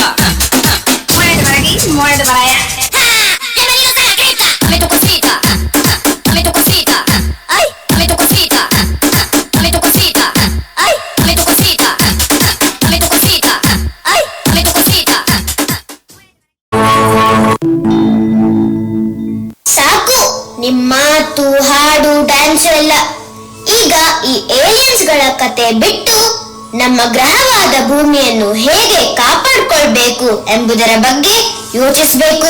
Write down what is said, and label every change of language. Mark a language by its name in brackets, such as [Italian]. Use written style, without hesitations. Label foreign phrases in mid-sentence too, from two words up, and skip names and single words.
[Spanish] Muévete para aquí, muévete para allá. Bienvenidos a la cripta. Dame tu cosita. Dame tu cosita. Ay, dame tu cosita. Dame tu cosita. Ay, dame tu cosita. Dame tu cosita. Ay, dame tu cosita. [Kannada] ಸಾಕು ನಿಮ್ಮ ಮಾತು ಹಾಡು ಡ್ಯಾನ್ಸ್ ಎಲ್ಲ. ಈಗ ಈ ಏಲಿಯನ್ಸ್ಗಳ ಕತೆ ಬಿಟ್ಟು ನಮ್ಮ ಗ್ರಹವಾದ ಭೂಮಿಯನ್ನು ಹೇಗೆ ಕಾಪಾಡಿಕೊಳ್ಬೇಕು ಎಂಬುದರ ಬಗ್ಗೆ ಯೋಚಿಸಬೇಕು.